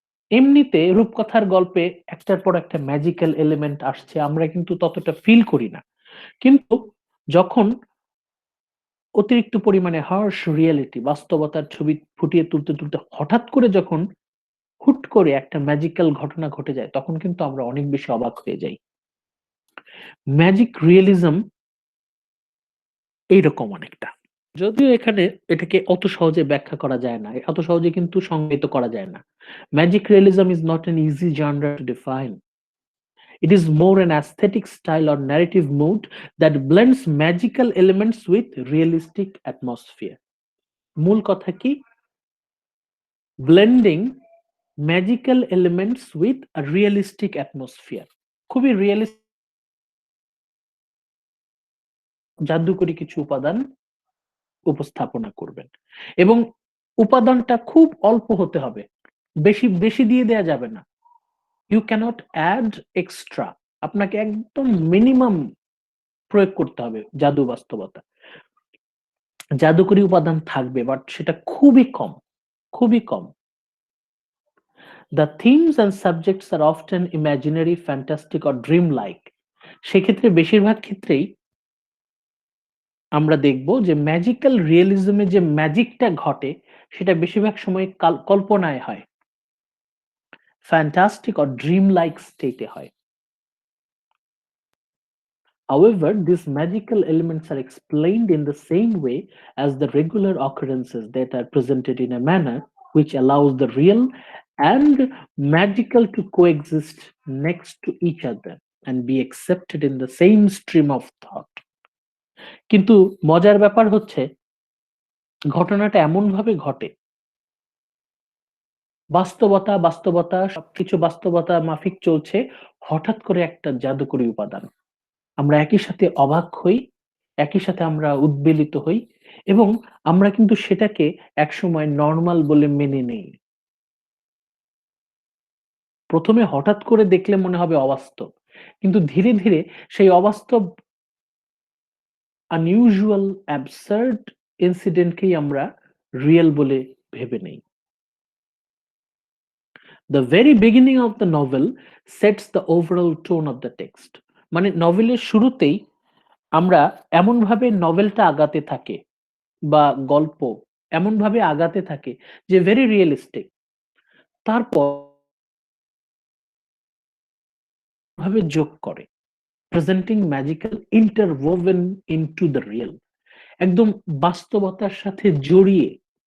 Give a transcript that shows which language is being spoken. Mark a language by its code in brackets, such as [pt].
[bn] এমনিতে রূপকথার গল্পে একটার পর একটা ম্যাজিক্যাল এলিমেন্ট আসছে, আমরা কিন্তু ততটা ফিল করি না, কিন্তু যখন অতিরিক্ত পরিমাণে হার্শ রিয়েলিটি, বাস্তবতার ছবি ফুটিয়ে তুলতে তুলতে হঠাৎ করে যখন হুট করে একটা ম্যাজিক্যাল ঘটনা ঘটে যায়, তখন কিন্তু আমরা অনেক বেশি অবাক হয়ে যাই। ম্যাজিক রিয়েলিজম এইরকম অনেকটা, যদিও এখানে এটাকে অত সহজে ব্যাখ্যা করা যায় না, অত সহজে কিন্তু সংজ্ঞায়িত করা যায় না। [en] Magic realism is not an easy genre to define. It is more an aesthetic style or narrative mood that blends magical elements with realistic atmosphere. [bn] মূল কথা কি? [en] Blending magical elements with a realistic atmosphere. [bn] খুবই realistic জাদুকরী কিছু উপাদান উপস্থাপনা করবেন, এবং উপাদানটা খুব অল্প হতে হবে, বেশি বেশি দিয়ে দেয়া যাবে না। [en] you cannot add extra, [bn] আপনাকে একদম মিনিমাম প্রয়োগ করতে হবে জাদু বাস্তবতা। জাদুকরী উপাদান থাকবে, বাট সেটা খুবই কম, খুবই কম। [en] The themes and subjects are often imaginary, fantastic or dream like. [bn] সেক্ষেত্রে বেশিরভাগ ক্ষেত্রেই আমরা দেখব যে ম্যাজিক্যাল রিয়েলিজমে যে ম্যাজিকটা ঘটে সেটা বেশিরভাগ সময় কল্পনায় হয়, [en] fantastic or dream like [bn] স্টেটে হয়। [en] However, these magical elements are explained in the same way as the regular occurrences that are presented in a manner which allows the real and magical to coexist next to each other and be accepted in the same stream of thought. [bn] কিন্তু মজার ব্যাপার হচ্ছে ঘটনাটা এমনভাবে ঘটে, বাস্তবতা সবকিছু বাস্তবতা মাফিক চলছে, হঠাৎ করে একটা জাদুকরী উপাদান। আমরা একই সাথে অবাক হই, একই সাথে আমরা উদ্বেলিত হই এবং আমরা কিন্তু সেটাকে একসময় নরমাল বলে মেনে নেই। প্রথমে হঠাৎ করে দেখলে মনে হবে অবাস্তব। কিন্তু ধীরে, ধীরে সেই অবাস্তব unusual, absurd ইনসিডেন্টকেই আমরা রিয়েল বলে ভেবে নেই। [en] The very beginning of the novel sets the overall tone of the text. [bn] মানে নভেলের শুরুতেই আমরা এমনভাবে নভেলটা আগাতে থাকে বা গল্প এমনভাবে আগাতে থাকে যে ভেরি রিয়েলিস্টিক। তারপর ভাবে যোগ করে [en] presenting magical interwoven into the real, [bn] একদম বাস্তবতার সাথে জড়িয়ে।